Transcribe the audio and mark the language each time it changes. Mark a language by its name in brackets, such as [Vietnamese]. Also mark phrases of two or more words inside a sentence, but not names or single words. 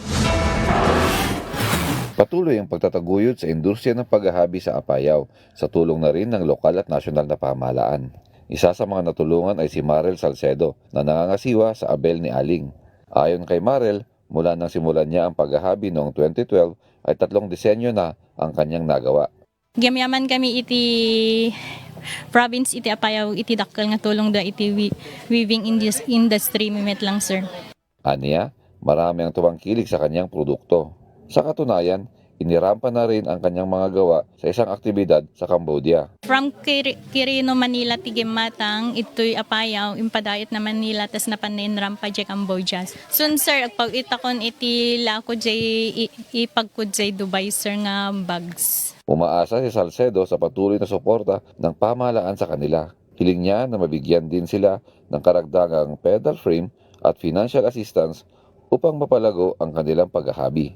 [Filipino] Patuloy ang pagtataguyod sa industriya ng paghahabi sa Apayao sa tulong na rin ng lokal at nasyonal na pamahalaan. Isa sa mga natulungan ay si Marel Salcedo na nangangasiwa sa Abel ni Aling. Ayon kay Marel, mula nang simulan niya ang paghahabi noong 2012 ay 3 disenyo na ang kanyang nagawa. [Iloko] Gamyaman kami iti province iti Apayao iti dakkel nga tulong da iti [English] weaving industry [Iloko] mimet lang sir. [Filipino] Aniya, marami ang tuwangkilig sa kanyang produkto. Sa katunayan, inirampa na rin ang kanyang mga gawa sa isang aktibidad sa Cambodia. [Iloko] From Quirino, Manila, Tigimatang, ito'y Apayao, impadayot na Manila, tas napanin rampa dyan Cambodia. Soon sir, pag itakon iti lako dyan, ipagkod dyan Dubai sir nga bags. [Filipino] Umaasa si Salcedo sa patuloy na suporta ng pamahalaan sa kanila. Hiling niya na mabigyan din sila ng karagdagang [English] pedal frame [Filipino] at [English] financial assistance [Filipino] upang mapalago ang kanilang paghahabi.